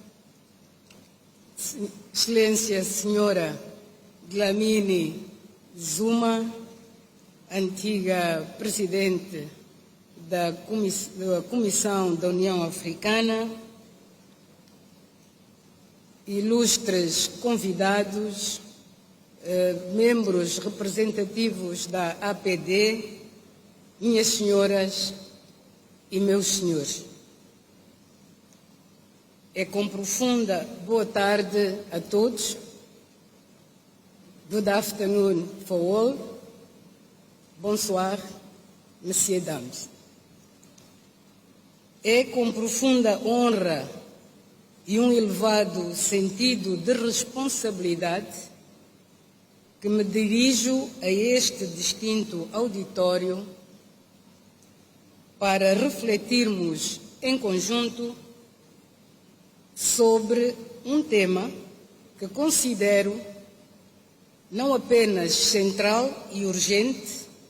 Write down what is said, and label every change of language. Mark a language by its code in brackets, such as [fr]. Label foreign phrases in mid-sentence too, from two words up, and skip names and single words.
[pt] Excelência Senhora Dlamini Zuma, antiga Presidente da Comissão da União Africana, ilustres convidados, membros representativos da APD, minhas senhoras e meus senhores. É com profunda boa tarde a todos. [en] Good afternoon for all. [fr] Bonsoir, messieurs, dames. [pt] É com profunda honra e um elevado sentido de responsabilidade que me dirijo a este distinto auditório para refletirmos em conjunto sobre um tema que considero não apenas central e urgente,